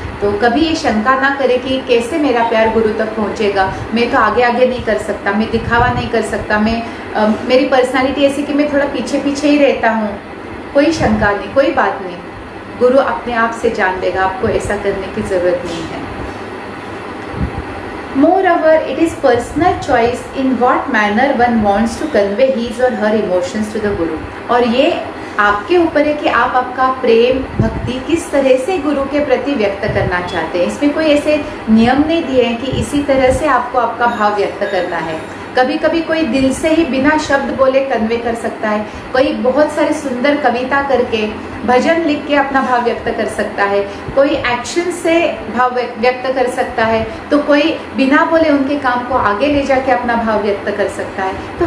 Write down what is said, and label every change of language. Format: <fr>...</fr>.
<hi>तो कभी ये शंका ना करे कि कैसे मेरा प्यार गुरु तक पहुंचेगा, मैं तो आगे आगे नहीं कर सकता, मैं दिखावा नहीं कर सकता, मेरी पर्सनालिटी ऐसी कि मैं थोड़ा पीछे पीछे ही रहता हूँ। कोई शंका नहीं, कोई बात नहीं, गुरु अपने आप से जान लेगा, आपको ऐसा करने की ज़रूरत नहीं है।</hi> <en>Moreover, it is personal choice in what manner one wants to convey his or her emotions to the Guru।</en> <hi>और ये आपके ऊपर है कि आप आपका प्रेम भक्ति किस तरह से गुरु के प्रति व्यक्त करना चाहते हैं। इसमें कोई ऐसे नियम नहीं दिए हैं कि इसी तरह से आपको आपका भाव व्यक्त करना है। कभी कभी कोई दिल से ही बिना शब्द बोले कन्वे कर सकता है, कोई बहुत सारे सुंदर कविता करके भजन लिख के अपना भाव व्यक्त कर सकता है, कोई एक्शन से भाव व्यक्त कर सकता है, तो कोई बिना बोले उनके काम को आगे ले जाके अपना भाव व्यक्त कर सकता है।</hi>